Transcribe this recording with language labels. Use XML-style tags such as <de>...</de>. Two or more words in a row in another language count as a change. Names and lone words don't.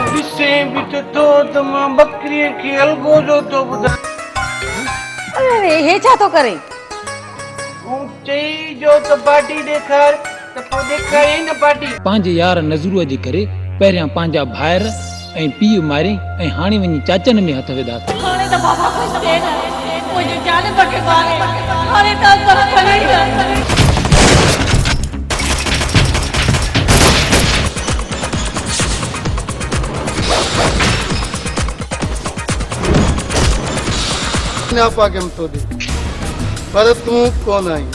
<sd>ॾिसे बि तो त मां बकरीअ खे अलगोजो थो ॿुधां। अरे हे छा तो करे? चई जो त पार्टी ॾेखार त पोइ ॾेखारे न पार्टी। पंहिंजे यार नज़रूअ जे करे पहिरियां पंहिंजा भाइर ऐं पीउ मारे ऐं हाणे वञी चाचनि में हथ विधा। हाणे त बाबा कुछ दे न मुंहिंजी जान बखे मारे। हाणे त बस खणी न। पागम तो दे पर तू कौन आई?</sd>